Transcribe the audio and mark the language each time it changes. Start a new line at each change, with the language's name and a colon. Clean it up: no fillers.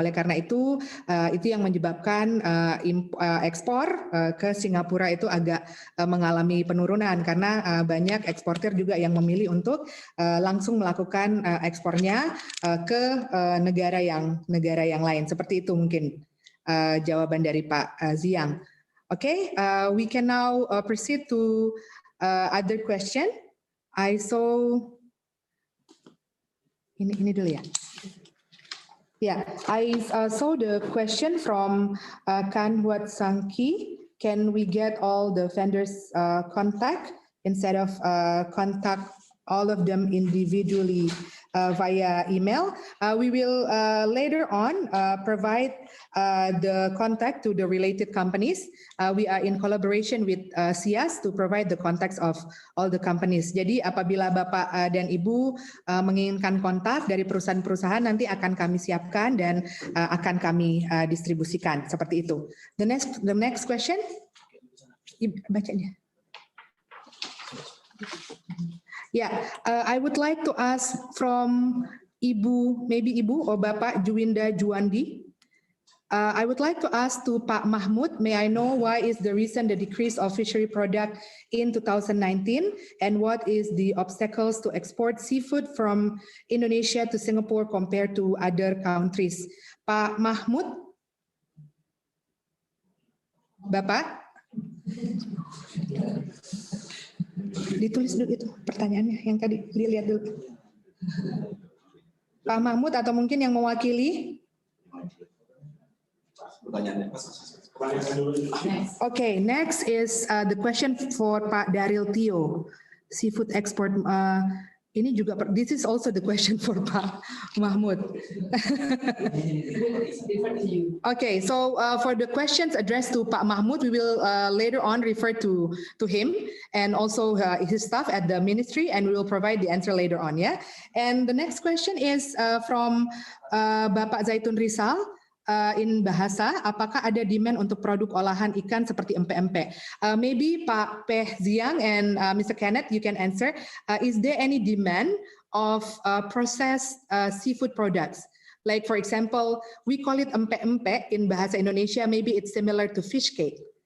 Indonesian: Oleh karena itu yang menyebabkan ekspor ke Singapura itu agak mengalami penurunan karena banyak eksportir juga yang memilih untuk langsung melakukan ekspornya ke negara yang lain. Seperti itu mungkin jawaban dari Pak Ziang.
English: Okay, we can now proceed to other question. I saw
Indonesian: ini dulu ya.
English: Yeah, I saw the question from Kan Huat Sangki. Can we get all the vendors' contact instead of contact all of them individually via email? We will later on provide the contact to the related companies. We are in collaboration with SIAS to provide the contacts of all the companies.
Indonesian: Jadi apabila Bapak dan Ibu menginginkan kontak dari perusahaan-perusahaan, nanti akan kami siapkan dan akan kami distribusikan seperti itu.
English: The next question, bacanya. Yeah, I would like to ask from Ibu, maybe Ibu or Bapak Juwinda Juwandi. I would like to ask to Pak Mahmud, may I know why is the reason the decrease of fishery product in 2019 and what is the obstacles to export seafood from Indonesia to Singapore compared to other countries?
Indonesian: Pak Mahmud? Bapak? Ditulis dulu itu pertanyaannya yang tadi dilihat dulu. Pak Mahmud atau mungkin yang mewakili?
English: Okay, next is the question for Pak Daryl Tio, seafood export.
Indonesian: Ini juga,
English: this is also the question for Pak Mahmud. Okay, so for the questions addressed to Pak Mahmud, we will later on refer to him and also his staff at the ministry, and we will provide the answer later on, yeah. And the next question is from Bapak Zaitun Rizal. In bahasa,
Indonesian: apakah ada demand untuk produk olahan ikan seperti empek-empek?
English: Maybe Pak Peh Ziang and Mr. Kenneth, you can answer. Is there any demand of processed seafood products? Like, for example, we call it empe-empe in Bahasa Indonesia. Maybe it's similar to fish cake.